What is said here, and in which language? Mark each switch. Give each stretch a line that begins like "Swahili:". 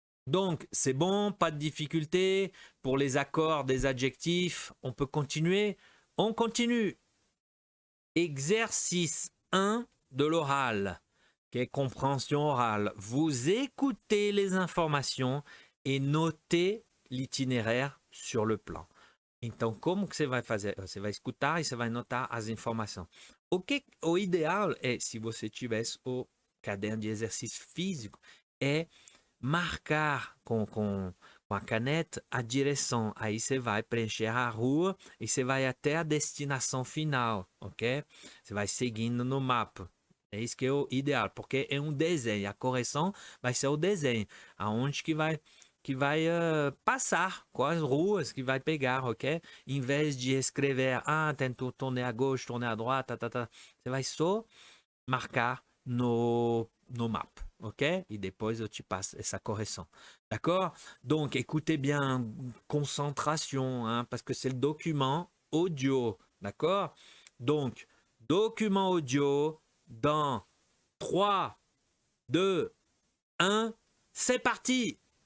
French: Donc, c'est bon, pas de difficulté. Pour les accords des adjectifs, on peut continuer. On continue. Exercice 1 de l'oral, qui est compréhension orale. Vous écoutez les informations et notez l'itinéraire sur le plan.
Portuguese: Então, como que você vai fazer? Você vai escutar e você vai notar as informações. O ideal é, se você tivesse o caderno de exercício físico, é marcar com a caneta a direção. Aí você vai preencher a rua e você vai até a destinação final, ok? Você vai seguindo no mapa. É isso que é o ideal, porque é um desenho. A correção vai ser o desenho, aonde que vai passar, quais ruas que vai pegar, ok? Em vez de escrever, tem que
French: tourner à gauche, tourner à droite,
Portuguese: você vai só marcar no mapa, ok? Et depois eu te passo essa correção.
French: D'accord? Donc, écoutez bien, concentration, hein, parce que c'est le document audio, d'accord? Donc, document audio dans 3, 2, 1, c'est parti!